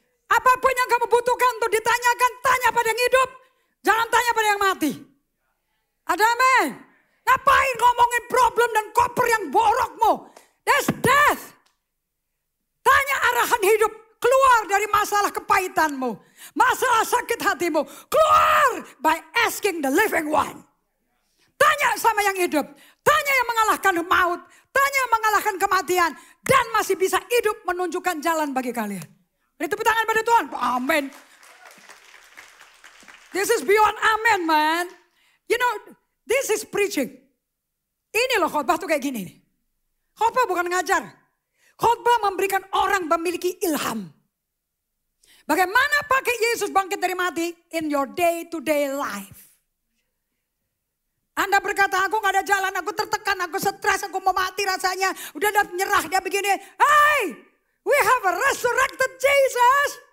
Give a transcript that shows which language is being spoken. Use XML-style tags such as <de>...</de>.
<id>Apapun yang kamu butuhkan untuk ditanyakan, tanya pada yang hidup. Jangan tanya pada yang mati. Ada amin? Ngapain ngomongin problem dan koper yang borokmu?</id> <en>That's death.</en> <id>Tanya arahan hidup. Keluar dari masalah kepahitanmu. Masalah sakit hatimu. Keluar</id> <en>by asking the living one.</en> <id>Tanya sama yang hidup. Tanya yang mengalahkan maut. Tanya yang mengalahkan kematian. Dan masih bisa hidup menunjukkan jalan bagi kalian. Beri tepuk tangan pada Tuhan. Amin.</id> <en>This is beyond amen, man. You know, this is preaching.</en> <id>Ini loh khotbah tuh kayak gini. Khotbah bukan ngajar. Khotbah memberikan orang memiliki ilham. Bagaimana pakai Yesus bangkit dari mati</id> <en>in your day-to-day life.</en> <id>Anda berkata, aku gak ada jalan, aku tertekan, aku stres, aku mau mati rasanya. Udah nyerah, dia begini.</id> <en>Hey, we have a resurrected Jesus.</en>